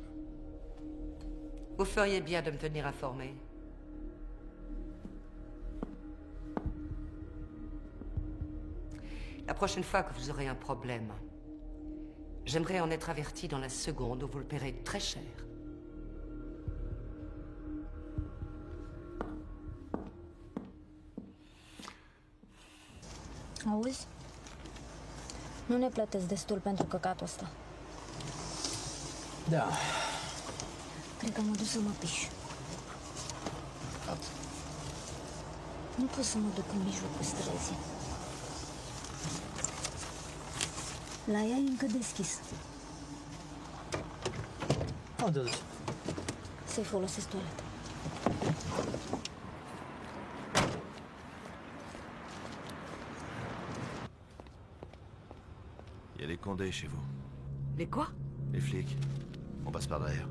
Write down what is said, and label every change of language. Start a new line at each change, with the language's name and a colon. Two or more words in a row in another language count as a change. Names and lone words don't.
French: Vous feriez bien de me tenir informé. La prochaine fois que vous aurez un problème, j'aimerais en être averti dans la seconde où vous le paierez très cher.
Romanian: Auzi? Nu ne plătesc destul pentru căcatul ăsta. Da. Cred că mă duc să mă piș. Nu pot să mă duc în mijlocul străzii. La ea e încă deschis. Unde duci? Să-i folosesc toaleta.
French: Il y a des condés chez vous. Les quoi? Les flics. On passe par derrière.